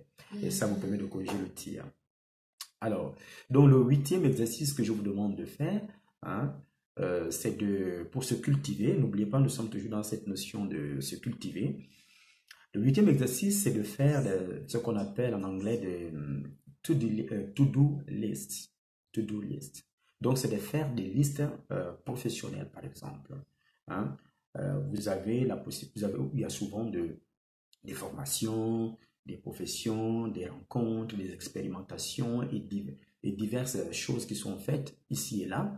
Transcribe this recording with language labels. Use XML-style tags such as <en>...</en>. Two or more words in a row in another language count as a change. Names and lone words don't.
<fr>Et ça vous permet de corriger le tir. Alors, donc le 8e exercice que je vous demande de faire, c'est pour se cultiver. N'oubliez pas, nous sommes toujours dans cette notion de se cultiver. Le 8e exercice, c'est de faire ce qu'on appelle en anglais de</fr> <en>to-do list. To-do list.</en> <fr>Donc, c'est de faire des listes professionnelles, par exemple. Vous avez la possibilité, il y a souvent des formations, des professions, des rencontres, des expérimentations et diverses choses qui sont faites ici et là.</fr>